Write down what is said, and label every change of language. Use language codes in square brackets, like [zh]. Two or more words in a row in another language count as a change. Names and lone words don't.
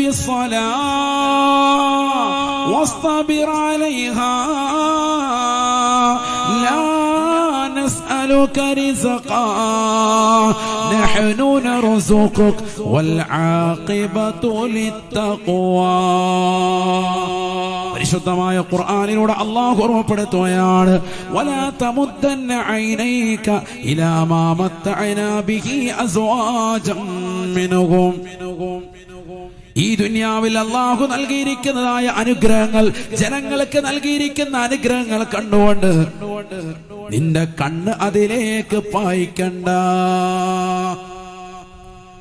[ar] بالصلاة واصطبر عليها لا نسألك رزقا نحن نرزقك والعاقبة للتقوى. [ml] പരിശുദ്ധമായ ഖുർആനിലൂടെ അല്ലാഹു ഓർമ്മപ്പെടുത്തുകയാണ്, [ar] ولا تمدن عينيك إلى ما متعنا به أزواجا منهم. [ml] ഈ ദുനിയാവിൽ അല്ലാഹു നൽകിയിരിക്കുന്നതായ അനുഗ്രഹങ്ങൾ, ജനങ്ങൾക്ക് നൽകിയിരിക്കുന്ന അനുഗ്രഹങ്ങൾ കണ്ടുകൊണ്ട് നിന്റെ കണ്ണ് അതിലേക്ക് പായിക്കണ്ട.